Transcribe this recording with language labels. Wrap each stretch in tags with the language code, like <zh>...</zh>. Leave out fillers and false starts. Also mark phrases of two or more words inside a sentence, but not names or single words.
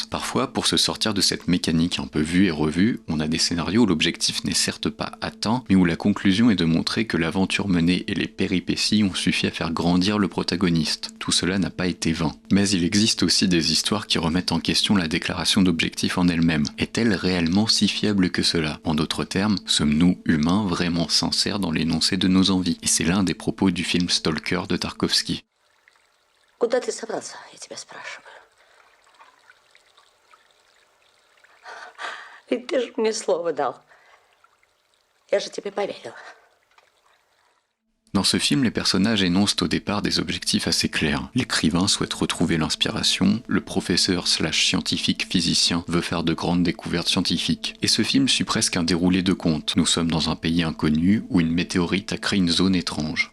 <fr>Parfois, pour se sortir de cette mécanique un peu vue et revue, on a des scénarios où l'objectif n'est certes pas atteint, mais où la conclusion est de montrer que l'aventure menée et les péripéties ont suffi à faire grandir le protagoniste. Tout cela n'a pas été vain. Mais il existe aussi des histoires qui remettent en question la déclaration d'objectif en elle-même. Est-elle réellement si fiable que cela? En d'autres termes, sommes-nous humains vraiment sincères dans l'énoncé de nos envies? Et c'est l'un des propos du film Stalker de Tarkovsky.</fr> <ru>Куда ты собрался, я тебя спрашиваю? Ведь ты же мне слово дал. Я же тебе поверила.</ru> <fr>Dans ce film, les personnages énoncent au départ des objectifs assez clairs. L'écrivain souhaite retrouver l'inspiration, le professeur/scientifique physicien veut faire de grandes découvertes scientifiques. Et ce film suit presque un déroulé de contes. Nous sommes dans un pays inconnu où une météorite a créé une zone étrange.</fr>